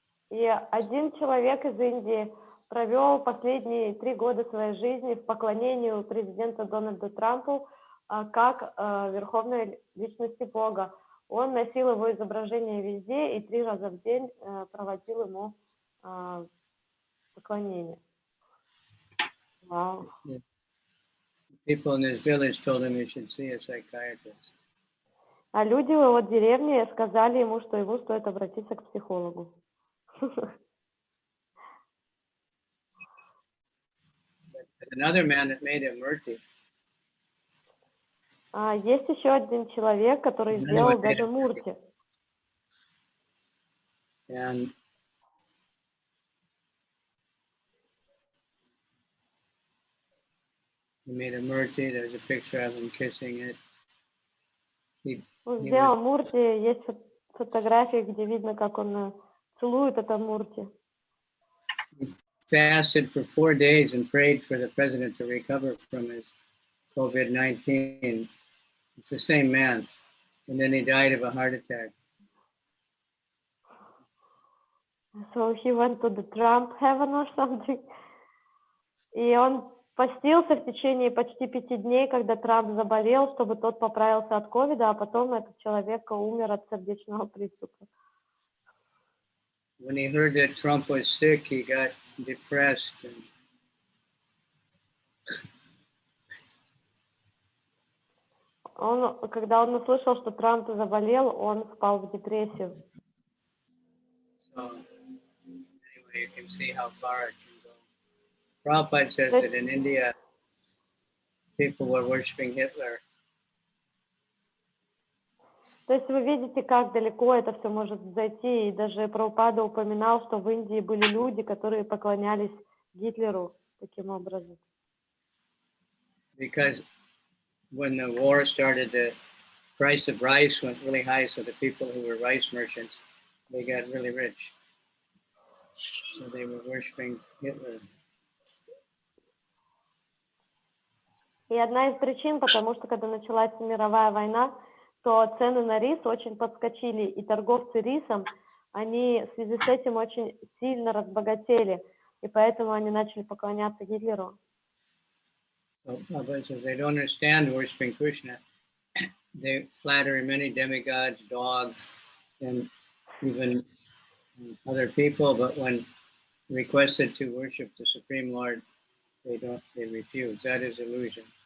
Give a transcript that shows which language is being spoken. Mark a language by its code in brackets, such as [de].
[ru] И один человек из Индии провел последние 3 года своей жизни в поклонении президенту Дональду Трампу как верховной личности Бога. Он носил его изображение везде и 3 раза в день проводил ему поклонение. [en] Wow. People in his village told him he should see a psychiatrist. [ru] А люди в его деревне сказали ему, что ему стоит обратиться к психологу. [en] Another man that made a murti. [ru] Есть еще один человек, который сделал даже мурти. [en] And he made a murti. There's a picture of him kissing it. [ru] Он сделал мурти, есть фотографии, где видно, как он целует это мурти. [en] He fasted for 4 days and prayed for the president to recover from his COVID-19. It's the same man. And then he died of a heart attack. So he went to the Trump heaven or something. [ru] И он постился в течение почти 5 дней, когда Трамп заболел, чтобы тот поправился от ковида, а потом этот человек умер от сердечного приступа. [en] When he heard that Trump was sick, he got depressed. [ru] Когда он услышал, что Трамп заболел, он впал в депрессию. [en] So, anyway, you can see how far it can go. Prabhupada says that in India, people were worshiping Hitler. [ru] То есть вы видите, как далеко это все может зайти, и даже Прабхупада упоминал, что в Индии были люди, которые поклонялись Гитлеру таким образом. [en] because when the war started, the price of rice went really high, so the people who were rice merchants, they got really rich. So they were worshiping Hitler. [ru] И одна из причин, потому что когда началась мировая война, то цены на рис очень подскочили, и торговцы рисом, они в связи с этим очень сильно разбогатели, и поэтому они начали поклоняться Гитлеру. [en] So Prabhupada says they don't understand worshiping Krishna. They flatter many demigods, dogs, and even other people, but when requested to worship the Supreme Lord, they refuse. That is illusion.